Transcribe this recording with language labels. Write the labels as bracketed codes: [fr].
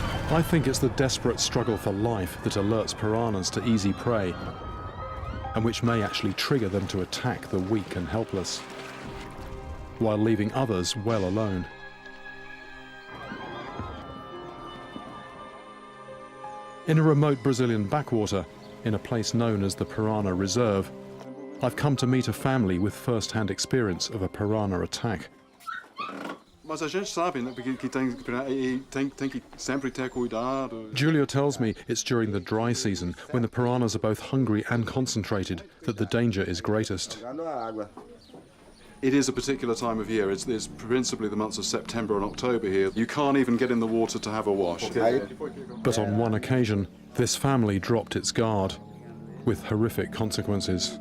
[en] I think it's the desperate struggle for life that alerts piranhas to easy prey, and which may actually trigger them to attack the weak and helpless, while leaving others well alone. In a remote Brazilian backwater, in a place known as the Piranha Reserve, I've come to meet a family with first-hand experience of a piranha attack. [pt] Mas a gente sabe, né, porque tem que sempre ter cuidado. [en] Julio tells me it's during the dry season, when the piranhas are both hungry and concentrated, that the danger is greatest. It is a particular time of year. It's principally the months of September and October here. You can't even get in the water to have a wash. But on one occasion, this family dropped its guard, with horrific consequences.